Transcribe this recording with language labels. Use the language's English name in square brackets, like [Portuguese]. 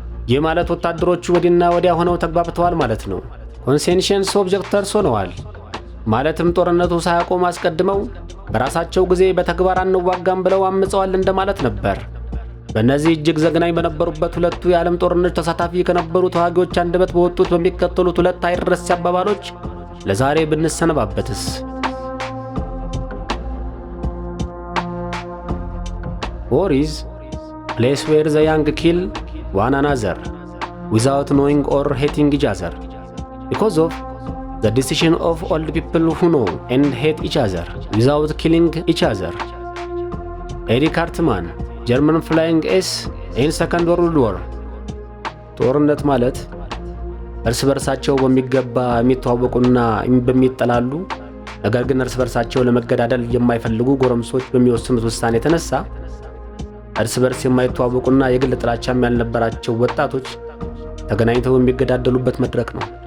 [Amharic] ይህ ማለት ወታደሮቹ ወዲና ወዲያ ሆነው ተግባብተዋል ማለት ነው። ኮንሴንሽንስ ኦብጀክተርስ ሆነዋል። ማለትም ጦርነቱ ሳያቆም አስቀድመው በራሳቸው ጊዜ በተግባር አንዋጋም ብለው አምፀዋል እንደማለት ነበር። በእነዚህ እጅግ ዘግናኝ በነበሩበት ሁለቱ የዓለም ጦርነቶች ተሳታፊ ከነበሩ ተዋጊዎች አንደበት በወጡት በሚከተሉት ሁለት አይረሴ አባባሎች ለዛሬ ብንሰነባበትስ? [English] War is place where the young kill one another without knowing or hating each other because of the decision of old people who know and hate each other without killing each other. [Amharic] ኤሪክ ሃርትማን [English] ጀርመን ፍላይንግ ኤስ ኢን ሰከንድ ወርልድ ዋር። [Amharic] ጦርነት ማለት እርስ በርሳቸው በሚገባ የሚተዋወቁና በሚጠላሉ ነገር ግን እርስ በርሳቸው ለመገዳደል የማይፈልጉ ጎረምሶች በሚወስኑት ውሳኔ የተነሳ እርስ በርስ የማይተዋወቁና የግል ጥላቻም ያልነበራቸው ወጣቶች ተገናኝተው የሚገዳደሉበት መድረክ ነው።